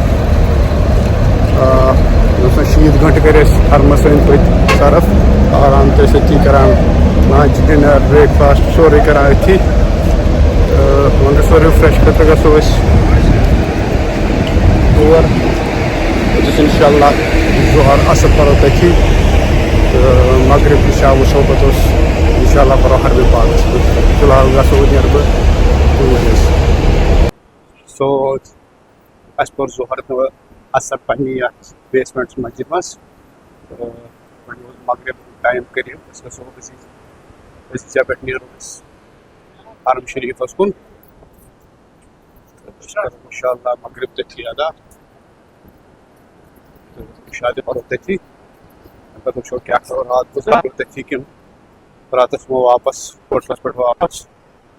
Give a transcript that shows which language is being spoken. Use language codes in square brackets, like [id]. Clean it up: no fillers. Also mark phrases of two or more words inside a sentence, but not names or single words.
[ks] شیت گھنٹہ کر حرمس أنٛدۍ پٔکۍ صرف آرام تہِ أتی کران [en] lunch dinner breakfast [ks] سورُے کران أتھی. وۄنۍ گژھو رِفریش خٲطرٕ گژھو أسۍ تور پوٚتُس [ar] اِنشاء اللہ [ks] ظہر اصل پرو تٔتھی تہٕ مغرب عشاء وٕچھو پوٚتُس [ar] اِنشاء اللہ [ks] پرو حربِ پاکس منٛز. فی الحال گژھو نیرٕ بہٕ توٗرۍ حظ. سو اَسہِ پوٚر ظہر تہٕ اثر پننہِ یتھ بیسمنٹ مسجد مز. مغرب ٹائم قریب أسۍ گژھو أزۍ پٮ۪ٹھ نیرو أسۍ حرم شریفس کُن [ar] انشاء اللہ [ks] مغرب تٔتھی ادا تہٕ عشاء تہِ پرو تٔتھی. پتہٕ وٕچھو کیٛاہ کرو رات گُزارو تٔتھی کِنہٕ راتس یِمو واپس ہوٹلس پٮ۪ٹھ واپس.